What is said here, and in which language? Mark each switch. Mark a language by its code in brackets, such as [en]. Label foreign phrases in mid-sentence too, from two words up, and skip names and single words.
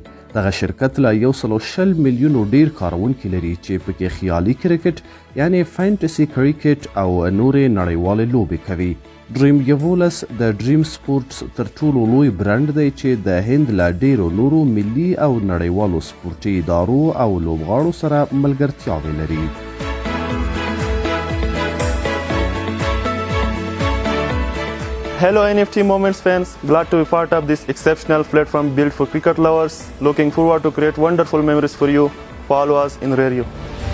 [ps] دغه شرکت له 120 میلیونو ډیر کارونکي لري چې پکې خیالي کرکټ یعنی [en] fantasy cricket [ps] او نورې نړیوالې لوبې کوي. ډریم 11 د ډریم سپورټس تر ټولو لوی برند دی چې د هند له ډیرو نورو ملي او نړیوالو سپورټي ادارو او لوبغاړو سره ملګرتیاوې لري. [en] Hello NFT Moments fans, glad to be part of this exceptional platform built for cricket lovers. Looking forward to create wonderful memories for you. Follow us in Deriu.